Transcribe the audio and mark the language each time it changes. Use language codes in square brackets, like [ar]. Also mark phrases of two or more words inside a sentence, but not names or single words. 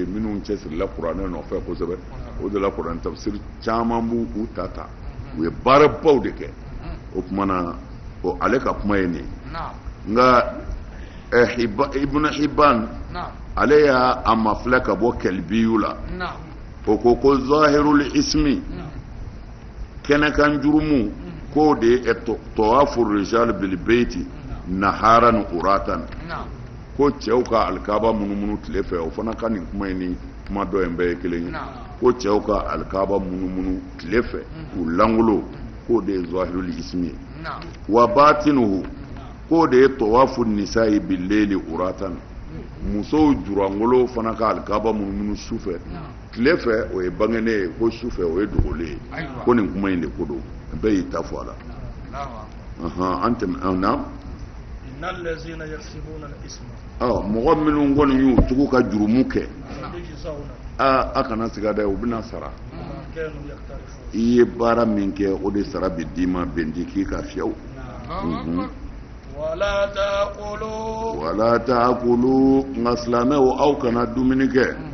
[bm] minnu cɛsirila kuranɛ nɔfɛ kosɛbɛ o de la kuranɛ tafsiri caman b'u ta u ye baarabaw de kɛ o kumana ale ka kuma ye nin nka Ibn Hibban ale y'a mafilɛ ka bɔ kɛlibiyu la o ko [ar] ظاهر الإثم [bm] kɛnɛkan jurumu k'o de ye [ar] طواف الرجال بالبيت نهارا عراة [bm] ko cɛw ka alikaba munumunu tile fɛ o fana ka nin kuma in ni kuma dɔ in bɛɛ ye kelen ye ko cɛw ka alikaba munumunu tile fɛ k'u langolo k'o de ye [ar] ظاهر الإثم وباطنه [bm] k'o de ye [ar] طواف النساء بالليل عراة [bm] musow jurangolo fana ka alikaba munumunu su fɛ tile fɛ o ye bangene ye ko su fɛ o ye dogolen ye ko nin kuma in de ko don bɛɛ y'i ta fɔ a la an tɛmɛ na mɔgɔ minnu kɔni y'u tugu ka jurumu kɛ a kana siga dɛ u bɛna sara i ye baara min kɛ o de sara bɛ d'i ma bɛnti k'i ka fiyɛw wala ta'kulu nka silamɛw aw kana dumuni kɛ